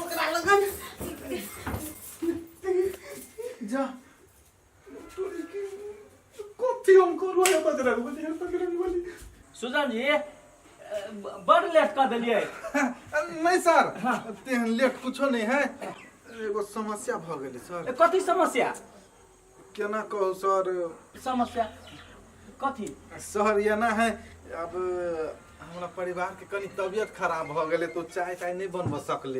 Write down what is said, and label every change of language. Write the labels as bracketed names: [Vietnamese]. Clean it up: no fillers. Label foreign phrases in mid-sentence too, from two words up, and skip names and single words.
[Maithili] लगन जा कथी हम करू है बजरंग बली सुजन जी बड़ लेट कर दिलिए। नहीं सर तेहन लेट कुछो नहीं है एगो समस्या भ गेलै सर। कथी समस्या? केना कहू सर समस्या कथी? सर ये ना है अब हमारा परिवार के कनी तबियत खराब भ गेलै तो चाय ताय नहीं बनब सकले।